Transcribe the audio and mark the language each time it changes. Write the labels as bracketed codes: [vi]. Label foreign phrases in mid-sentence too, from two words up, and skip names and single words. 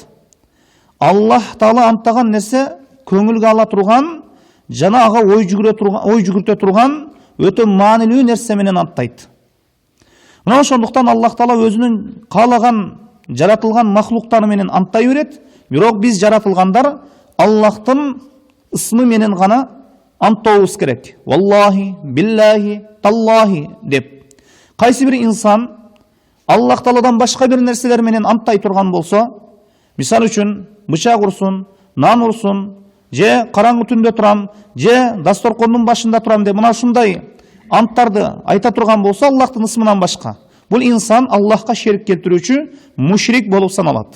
[ky] Аллах Таала анттаган нерсе көңүлгө ала турган жана ага ой жүгүртө турган өтө маанилүү нерсе менен анттайт. Мына ошондуктан Аллах Таала өзүнүн каалаган жаратылган махлуктары менен анттай берет. Бирок биз жаратылгандар Аллахтын ысмы менен гана анттообуз керек. [ar] والله بالله تالله деп. [ky] Кайсы бир инсан Аллах Тааладан башка бир нерселер менен анттай турган болсо, мисал үчүн бычак урсун, нан урсун, же караңгы түндө турам, же дасторкондун башында турам деп мына ушундай анттарды айта турган болсо Аллахтын ысмынан башка, бул инсан Аллахка шерик келтирүүчү мушрик болуп саналат.